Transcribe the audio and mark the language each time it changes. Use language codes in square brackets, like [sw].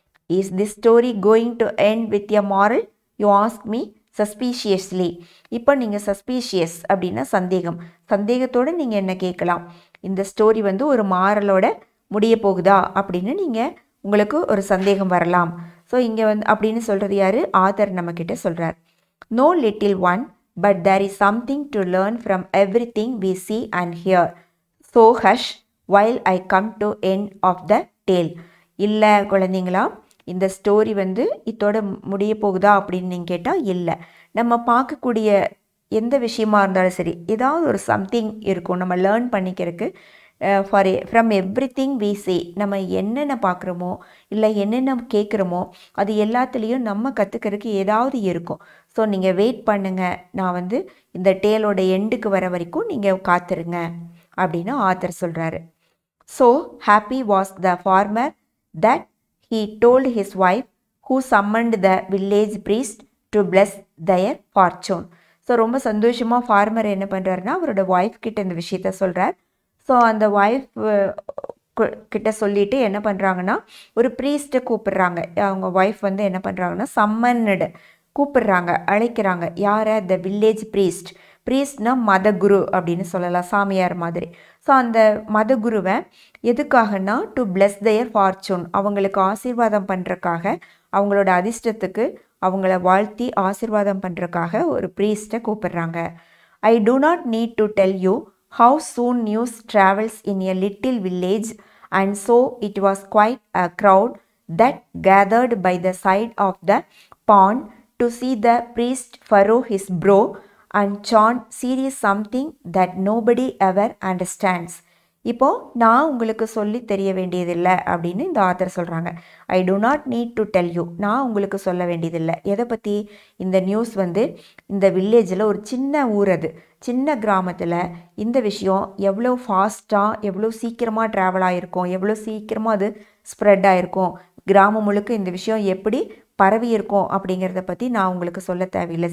[en] Is this story going to end with a moral, you ask me suspiciously. [ta] இப்போ நீங்கள் suspicious அப்படின்னா சந்தேகத்தோடு நீங்கள் என்ன கேட்கலாம், இந்த ஸ்டோரி ஒரு மாரலோட முடிய போகுதா அப்படின்னு உங்களுக்கு ஒரு சந்தேகம் வரலாம். ஸோ இங்கே அப்படின்னு சொல்கிறது யார், ஆதர் நம்மக்கிட்ட சொல்கிறார். [en] No little one, but there is something to learn from everything we see and hear. So hush while I come to end of the tale. [ta] இல்லை குழந்தைங்களா, இந்த ஸ்டோரி இதோட முடிய போகுதா அப்படின்னு நீங்கள் கேட்டால் இல்லை. நம்ம பார்க்கக்கூடிய எந்த விஷயமா இருந்தாலும் சரி, ஏதாவது ஒரு சம்திங் இருக்கும் நம்ம லேர்ன் பண்ணிக்கிறதுக்கு. [en] from everything we see, [ta] நம்ம என்னென்ன பார்க்குறோமோ இல்லை என்னென்ன கேட்குறோமோ அது எல்லாத்துலேயும் நம்ம கற்றுக்கிறதுக்கு ஏதாவது இருக்கும். ஸோ நீங்கள் வெயிட் பண்ணுங்கள், நான் இந்த டேலோட எண்டுக்கு வர வரைக்கும் நீங்கள் காத்துருங்க அப்படின்னு ஆத்தர் சொல்கிறாரு. [en] So happy was the farmer that he told his wife who summoned the village priest to bless their fortune. [ta] So ரொம்ப சந்தோஷமாக ஃபார்மர் என்ன பண்ணுறாருன்னா அவரோட ஒய்ஃப் கிட்ட இந்த விஷயத்த சொல்கிறார். ஸோ அந்த ஒய்ஃப் கிட்ட சொல்லிவிட்டு என்ன பண்ணுறாங்கன்னா ஒரு ப்ரீஸ்ட்டை கூப்பிடுறாங்க. அவங்க ஒய்ஃப் என்ன பண்ணுறாங்கன்னா சம்மன்டு கூப்பிடுறாங்க, அழைக்கிறாங்க. யாரை, த வில்லேஜ் ப்ரீஸ்ட்னா மதகுரு அப்படின்னு சொல்லலாம், சாமியார் மாதிரி. ஸோ அந்த மதகுருவை எதுக்காகனா [en] to bless their fortune, [ta] அவங்களுக்கு ஆசீர்வாதம் பண்ணுறக்காக, அவங்களோட அதிர்ஷ்டத்துக்கு அவங்கள வாழ்த்தி ஆசீர்வாதம் பண்ணுறக்காக ஒரு ப்ரீஸ்ட்டை கூப்பிடுறாங்க. [en] I do not need to tell you how soon news travels in a little village, and so it was quite a crowd that gathered by the side of the pond to see the priest furrow his brow and chant serious something that nobody ever understands. [ta] இப்போது நான் உங்களுக்கு சொல்லி தெரிய வேண்டியதில்லை அப்படின்னு இந்த author சொல்கிறாங்க. [en] I do not need to tell you, [ta] நான் உங்களுக்கு சொல்ல வேண்டியதில்லை. எதை பற்றி? இந்த நியூஸ் வந்து இந்த வில்லேஜில் ஒரு சின்ன ஊர், அது சின்ன கிராமத்தில் இந்த விஷயம் எவ்வளோ ஃபாஸ்ட்டாக எவ்வளோ சீக்கிரமாக ட்ராவல் ஆகிருக்கும், எவ்வளோ சீக்கிரமாக அது ஸ்ப்ரெட் ஆகிருக்கும், கிராமம் முழுக்க இந்த விஷயம் எப்படி பரவி இருக்கும் அப்படிங்கிறத பற்றி நான் உங்களுக்கு சொல்ல தேவையில்லை.